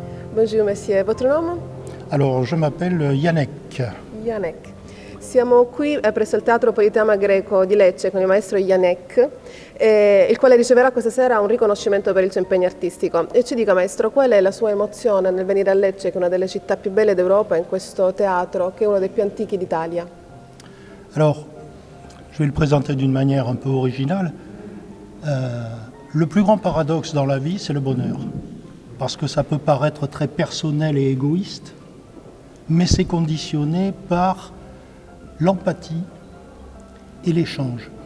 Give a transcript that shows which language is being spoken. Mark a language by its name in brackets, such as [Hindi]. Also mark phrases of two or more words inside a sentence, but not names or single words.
[French] Bonjour monsieur, votre nom? Alors, je m'appelle Yannick. Janek. [Italian] Siamo qui presso il Teatro Politeama Greco di Lecce con il maestro Janek, il quale riceverà questa sera un riconoscimento per il suo impegno artistico. E ci dica maestro, qual è la sua emozione nel venire a Lecce, che è una delle città più belle d'Europa, in questo teatro, che è uno dei più antichi d'Italia? [French] Alors, je vais le présenter d'une manière un peu originale. Le plus grand paradoxe dans la vie, c'est le bonheur. Parce que ça peut paraître très personnel et égoïste, mais c'est conditionné par l'empathie et l'échange.